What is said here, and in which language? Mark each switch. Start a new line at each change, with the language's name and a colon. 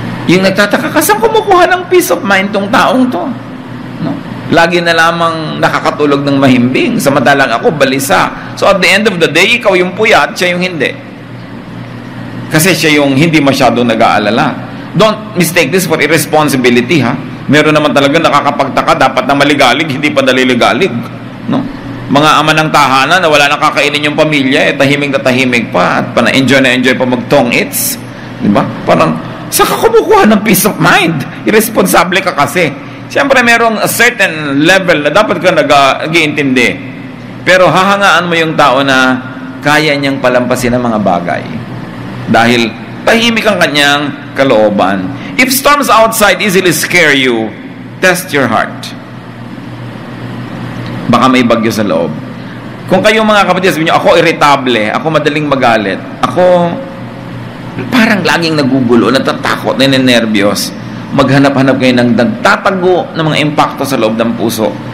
Filipino: Yung nagtataka ka, saan kumukuha ng
English: peace of mind
Filipino: tong taong to? No? Lagi na lamang nakakatulog ng mahimbing, samantalang ako balisa.
English: So at the end of the day,
Filipino: ikaw yung puyat, siya yung hindi. Kasi siya yung hindi masyado nag-aalala.
English: Don't mistake this for irresponsibility, ha?
Filipino: Meron naman talaga nakakapagtaka, dapat na maligalig, hindi pa naliligalig. No? Mga ama ng tahanan na wala nang kakainin yung pamilya, tahimik na tahimik pa, at na-enjoy pa mag-tong its. Diba? Parang, saan ka kumukuha ng
English: peace of mind?
Filipino: Irresponsable ka kasi. Siyempre, merong
English: a certain level
Filipino: na dapat ka nag-iintindi. Pero hahangaan mo yung tao na kaya niyang palampasin ang mga bagay. Dahil tahimik ang kanyang kalooban.
English: If storms outside easily scare you, test your heart.
Filipino: Baka may bagyo sa loob. Kung kayo mga kapatid, sabihin niyo, ako irritable, ako madaling magalit, ako parang laging nagugulo, natatakot, ninenervyos, maghanap-hanap kayo ng nagtatago ng mga impacto sa loob ng puso.